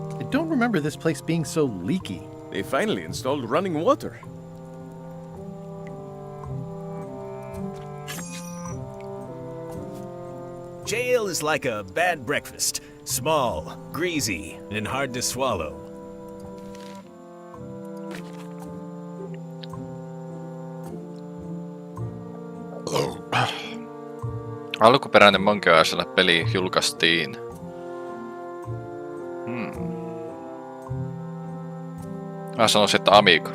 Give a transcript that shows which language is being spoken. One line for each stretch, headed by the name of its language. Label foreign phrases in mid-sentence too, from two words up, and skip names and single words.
English: don't remember this place being so leaky. They finally installed running water. Jail is like a bad breakfast. Small, greasy, and hard to swallow.
Finnish: Alkuperäinen Monkey peli julkaistiin. Mä sanoisin, että Amiga.